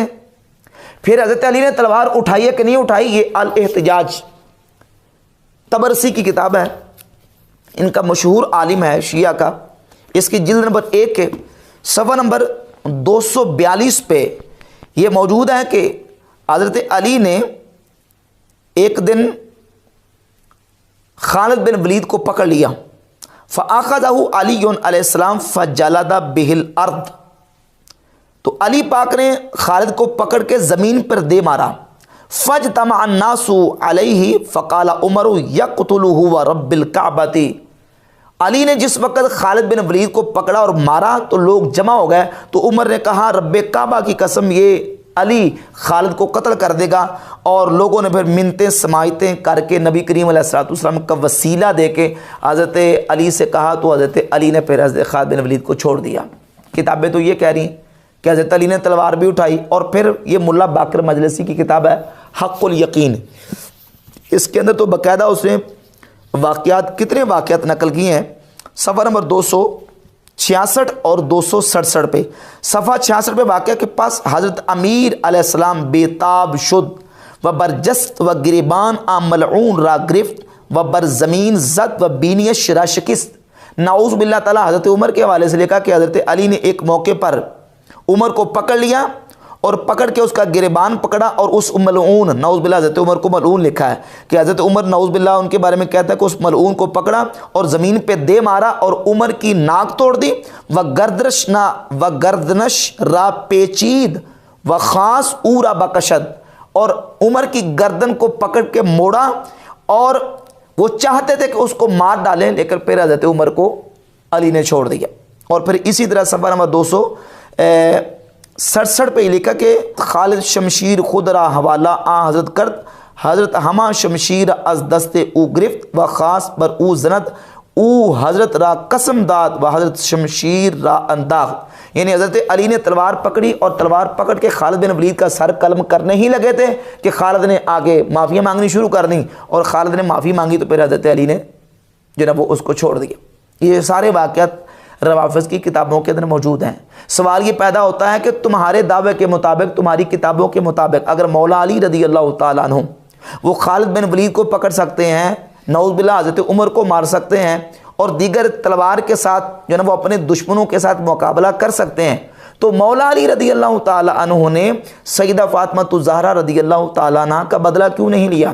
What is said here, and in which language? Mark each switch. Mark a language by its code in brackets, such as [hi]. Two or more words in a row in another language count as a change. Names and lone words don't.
[ur] پھر حضرت علی نے تلوار اٹھائی ہے کہ نہیں اٹھائی، یہ الاحتجاج طبرسی کی کتاب ہے، ان کا مشہور عالم ہے شیعہ کا، اس کی جلد نمبر 1 کے صفحہ نمبر 242 پہ یہ موجود ہے کہ حضرت علی نے ایک دن خالد بن ولید کو پکڑ لیا، [ar] فَأَخَذَهُ عَلِيٌّ علیہ السلام فَجَلَدَ بِهِ الْأَرْض، [ur] تو علی پاک نے خالد کو پکڑ کے زمین پر دے مارا۔ [ar] فَاجْتَمَعَ النَّاسُ عَلَيْهِ فَقَالَ عُمَرُ يَقْتُلُهُ وَرَبِّ الْكَعْبَةِ، [ur] علی نے جس وقت خالد بن ولید کو پکڑا اور مارا تو لوگ جمع ہو گئے، تو عمر نے کہا رب کعبہ کی قسم یہ علی خالد کو قتل کر دے گا، اور لوگوں نے پھر منتیں سماعتیں کر کے نبی کریم [ar] علیہ الصلوۃ والسلام [ur] کا وسیلہ دے کے حضرت علی سے کہا، تو حضرت علی نے پھر حضرت خالد بن ولید کو چھوڑ دیا۔ کتابیں تو یہ کہہ رہی ہیں کہ حضرت علی نے تلوار بھی اٹھائی۔ اور پھر یہ ملا باقر مجلسی کی کتاب ہے حق الیقین، اس کے اندر تو باقاعدہ اس نے واقعات، کتنے واقعات نقل کیے ہیں، صفحہ نمبر 266 اور 267 پہ، صفحہ 66 پہ واقعہ کے پاس [fa] حضرت امیر علیہ السلام بیتاب شد و برجست و گریبان آ ملعون را گرفت و بر زمین زد و بینیش را شکست۔ [ar] نعوذ باللہ تعالیٰ [ur] حضرت عمر کے حوالے سے لکھا کہ حضرت علی نے ایک موقع پر عمر کو پکڑ لیا اور پکڑ کے اس کا گریبان پکڑا، اور اس ملعون، [ar] نعوذ باللہ [ur] حضرت عمر کو ملعون لکھا ہے کہ حضرت عمر [ar] نعوذ باللہ [ur] ان کے بارے میں کہتا ہے کہ اس ملعون کو پکڑا اور زمین پہ دے مارا اور عمر کی ناک توڑ دی، [fa] و گردنش را پیچید و خاص او را بکشد، [ur] اور عمر کی گردن کو پکڑ کے موڑا، اور وہ چاہتے تھے کہ اس کو مار ڈالیں، لیکن پھر حضرت عمر کو علی نے چھوڑ دیا۔ اور پھر اسی طرح صفحہ نمبر 267 پہ لکھا کہ [fa] خالد شمشیر خود را حوالہ آ حضرت کرد، حضرت ہما شمشیر از دست او گرفت و خاص بر او زند، او حضرت را قسم داد و حضرت شمشیر را انداخت، [ur] یعنی حضرت علی نے تلوار پکڑی اور تلوار پکڑ کے خالد بن ولید کا سر قلم کرنے ہی لگے تھے کہ خالد نے آگے معافی مانگنی شروع کر دی، اور خالد نے معافی مانگی تو پھر حضرت علی نے جو نا وہ اس کو چھوڑ دیا۔ یہ سارے واقعات روافظ کی کتابوں کے اندر موجود ہیں۔ سوال یہ پیدا ہوتا ہے کہ تمہارے دعوے کے مطابق، تمہاری کتابوں کے مطابق، اگر مولا علی [ar] رضی اللہ تعالیٰ عنہ [ur] وہ خالد بن ولید کو پکڑ سکتے ہیں، [ar] نعوذ باللہ [ur] حضرت عمر کو مار سکتے ہیں، اور دیگر تلوار کے ساتھ جو ہے وہ اپنے دشمنوں کے ساتھ مقابلہ کر سکتے ہیں، تو مولا علی [ar] رضی اللہ تعالیٰ عنہ [ur] نے سیدہ فاطمہ الزہرا رضی اللہ تعالیٰ عنہ کا بدلہ کیوں نہیں لیا؟